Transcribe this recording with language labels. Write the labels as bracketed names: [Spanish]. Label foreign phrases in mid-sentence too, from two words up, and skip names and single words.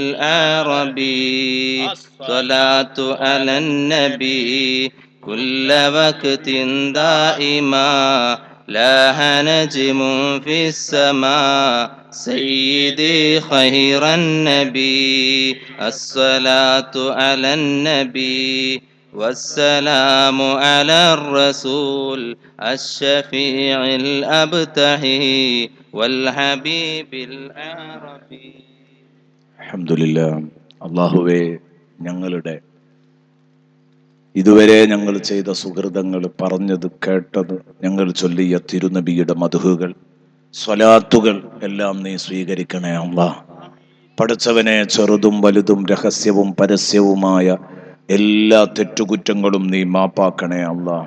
[Arabic] العربي صلاة على النبي كل وقت دائما لاح نجم في السماء سيدي خير النبي الصلاة على النبي والسلام على الرسول الشفيع الأبتهي والحبيب العربي അൽഹംദുലില്ലാ. [Malayalam] അല്ലാഹുവേ, ഞങ്ങളുടെ ഇതുവരെ ഞങ്ങൾ ചെയ്ത സുഹൃതങ്ങൾ, പറഞ്ഞത് കേട്ടത്, ഞങ്ങൾ ചൊല്ലിയ തിരുനബിയുടെ മദ്ഹുകൾ, സ്വലാത്തുകൾ എല്ലാം നീ സ്വീകരിക്കണേ അല്ലാഹ്. പടച്ചവനെ, ചെറുതും വലുതും രഹസ്യവും പരസ്യവുമായ എല്ലാ തെറ്റുകുറ്റങ്ങളും നീ മാപ്പാക്കണേ അല്ലാഹ്.